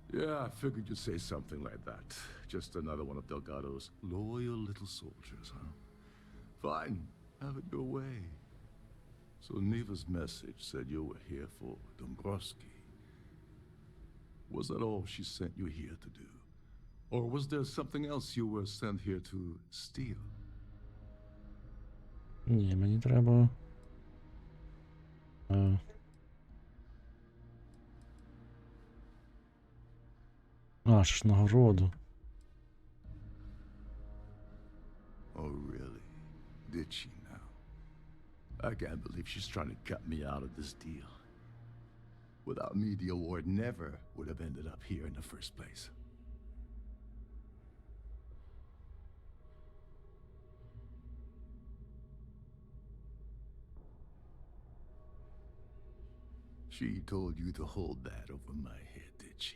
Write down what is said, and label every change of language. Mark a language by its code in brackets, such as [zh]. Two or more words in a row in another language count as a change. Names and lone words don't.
[en] Yeah, I figured you'd say something like that. Just another one of Delgado's loyal little soldiers, huh? Fine, have it your way. So Neva's message said you were here for Dombrowski. Was that all she sent you here to do? Or was there something else you were sent here to steal? [uk] Ні, мені треба... ж нагороду. [en] Oh, really? Did she now? I can't believe she's trying to cut me out of this deal. Without me, the award never would have ended up here in the first place. She told you to hold that over my head, did she?